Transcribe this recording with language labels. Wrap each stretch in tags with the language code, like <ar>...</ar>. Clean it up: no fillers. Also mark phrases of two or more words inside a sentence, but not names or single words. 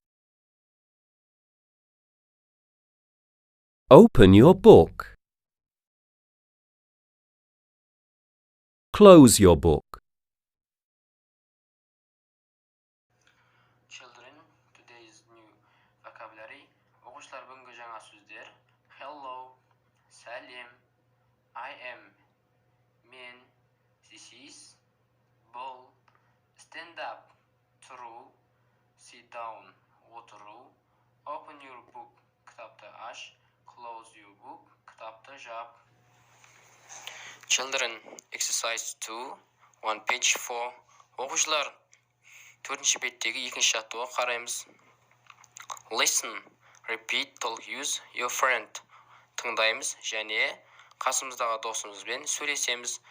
<en>Open your book. Close your book. Children, today's new vocabulary.</en> <kk>Оқушылар, бүгінгі жаңа сөздер.</kk> <en>Hello, сәлем, I am, мен, this is, бұл, stand up, тұру, sit down, отыру, open your book,</en> <kk>кітапты аш,</kk> <en>close your book,</en> <kk>кітапты жап.</kk> <en>Children, exercise 2, 1 page 4.</en> <kk>Оқушылар, 4-ші беттегі 2-ші жаттығуға қараймыз.</kk> <en>Listen, repeat, talk, use your friend.</en> <kk>Тыңдаймыз және қасымыздағы досымызбен сөйлесеміз.</kk>